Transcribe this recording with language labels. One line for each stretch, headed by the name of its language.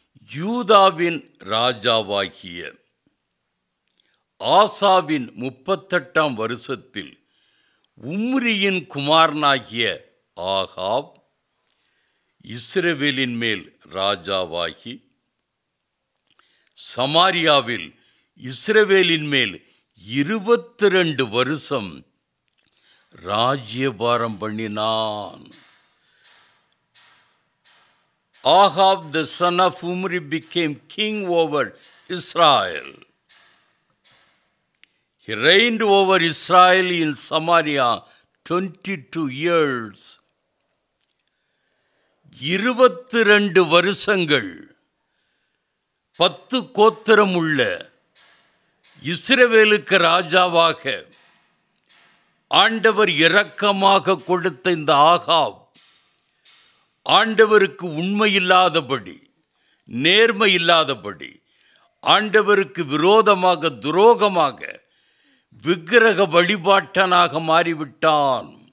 Tamil: யூதாவின் ராஜாவாகிய ஆசாவின் 38ஆம் வருஷத்தில் உம்ரியின் குமாரனாகிய ஆகாப் இஸ்ரவேலின் மேல் ராஜாவாகி சமாரியாவில் இஸ்ரவேலின் மேல் 22 வருஷம் ராஜ்யபாரம் பண்ணினான்.
English: Ahab the son of Umri became king over Israel. He reigned over Israel in Samaria 22 years.
Tamil: 22 வருஷங்கள் 10 கோத்திரம் உள்ள இஸ்ரவேலுக்கு ராஜாவாக ஆண்டவர் இரக்கமாக கொடுத்த இந்த ஆகாப் ஆண்டவருக்கு உண்மை இல்லாதபடி, நேர்மை இல்லாதபடி, ஆண்டவருக்கு விரோதமாக துரோகமாக விக்கிரக வழிபாட்டனாக மாறிவிட்டான்.